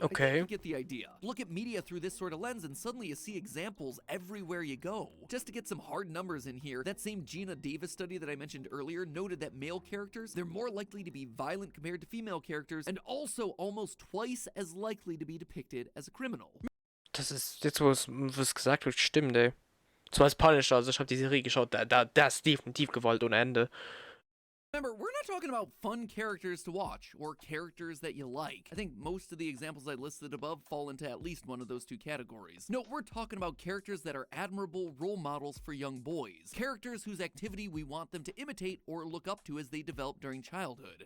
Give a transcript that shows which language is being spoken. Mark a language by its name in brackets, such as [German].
[English] I think you get the idea. Look at media through this sort of lens and suddenly you see examples everywhere you go. Just to get some hard numbers in here, that same Gina Davis study that I mentioned earlier noted that male characters, they're more likely to be violent compared to female characters and also almost twice as likely to be depicted as a criminal. [German] Das ist jetzt, wo es gesagt wird, stimmt, ey. Zwar als Punisher, also ich habe die Serie geschaut, da ist definitiv Gewalt ohne Ende. [English] Remember, we're not talking about fun characters to watch, or characters that you like. I think most of the examples I listed above fall into at least one of those two categories. No, we're talking about characters that are admirable role models for young boys. Characters whose activity we want them to imitate or look up to as they develop during childhood.